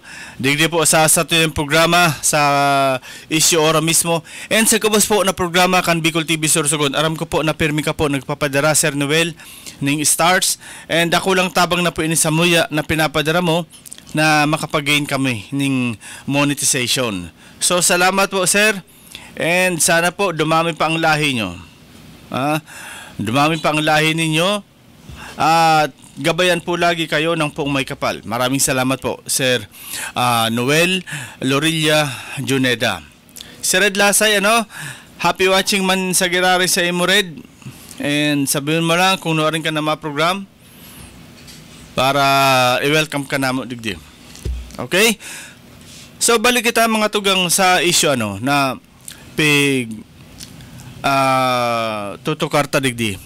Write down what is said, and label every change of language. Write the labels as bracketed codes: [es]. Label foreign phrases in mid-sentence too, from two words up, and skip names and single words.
[bik] Digdi po sa yung programa sa issue ora mismo. And sa kubos po na programa kan Bicol TV Sorsogon. Aram ko po na pirmi ka po nagpapadara Sir Noel ning stars. And ako lang tabang na po ini sa muya na pinapadara mo na makapag-gain kami ning monetization. So salamat po Sir. [tl] And sana po dumami pa ang lahi nyo. Dumami pa ang lahi ninyo. At gabayan po lagi kayo ng poong may kapal. Maraming salamat po, Sir Noel Lorilla Juneda. Sir Red Lasay, [en] happy watching [bik] man sa girari sa imo Red. And sabihin mo lang kung noorin ka na ma-program para i-welcome ka na mo digdi. Okay? So balik kita mga tugang sa issue na tutukarta digdi.